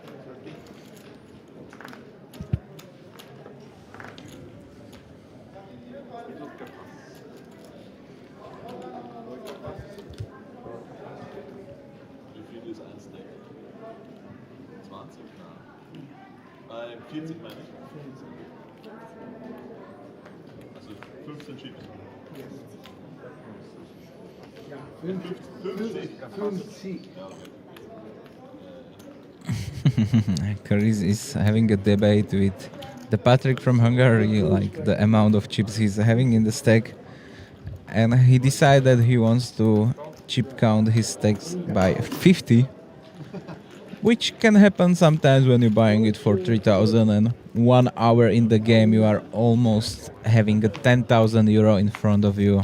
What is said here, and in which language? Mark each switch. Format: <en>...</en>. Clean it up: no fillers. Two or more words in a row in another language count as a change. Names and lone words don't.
<cs>Minutka pas.</cs> <de>Wie viel ist ein Steak? 20? Nein. 40 meine ich. Also 15 Chips. Ja, 50. Ja, okay.</de> <en>Chris is having a debate with the Patrick from Hungary, like the amount of chips he's having in the stack, and he decided he wants to chip count his stacks by 50, which can happen sometimes when you're buying it for 3,000 and 1 hour in the game you are almost having a 10,000 euro in front of you.</en>